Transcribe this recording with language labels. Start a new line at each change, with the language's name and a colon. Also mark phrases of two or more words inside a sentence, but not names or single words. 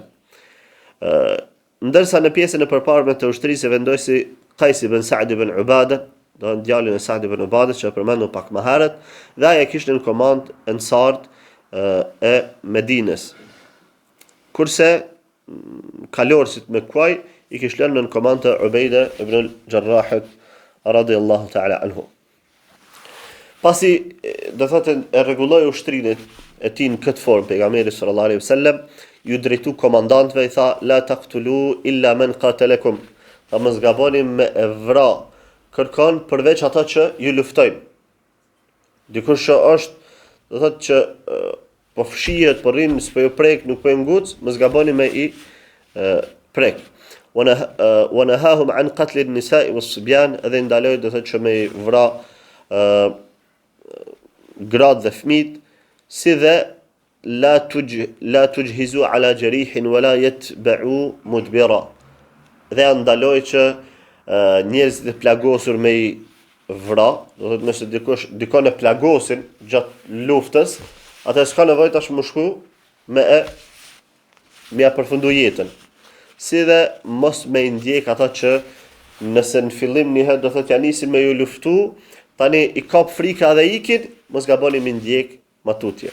Albanian: Ndërsa në pjesën e përparme të ushtrisë vendosi Qais ibn Sa'd ibn Ubadah, do në djalin e Sa'd ibn Ubadah që përmendu pak më herët, dhe ai kishte në komand ensart e Medinës. Kurse kalorësit me kuaj i kishte lënë në komand të Ubejda ibn al-Jarrah
Arabic: رضي الله تعالى عنه.
Albanian: Pasi do thotë e rregulloi ushtrinë e tij në këtë formë pejgamberi
Arabic: صلى الله عليه وسلم,
Albanian: ju drejtu komandantëve i tha
Arabic: لا تقتلوا إلا من قاتلكم.
Albanian: Ta mos gaboni me e vra kërkon përveç ata që ju luftojnë. Dikush që është do thotë që po fshihet, po rrin, s'po ju prek, nuk po i nguc, mos gaboni me i prek.
Arabic: ونهاهم عن قتل النساء والصبيان,
Albanian: edhe ndaloi do thotë që me i vra gratë dhe fëmijët, si dhe
Arabic: لا تجهزوا على جريح ولا يتبعوا مدبرا.
Albanian: Dhe ndaloi që njerëzit e plagosur me i vra, do thotë nëse dikon e plagosin gjatë luftës, atë s'ka nevojë tash më shku me ja përfundu jetën. Si dhe mos me i ndjek ata që nëse në fillim një herë do thotë ja nisin me ju luftu, tani i kap frika dhe ikin, mos gaboni me ndjek matutje.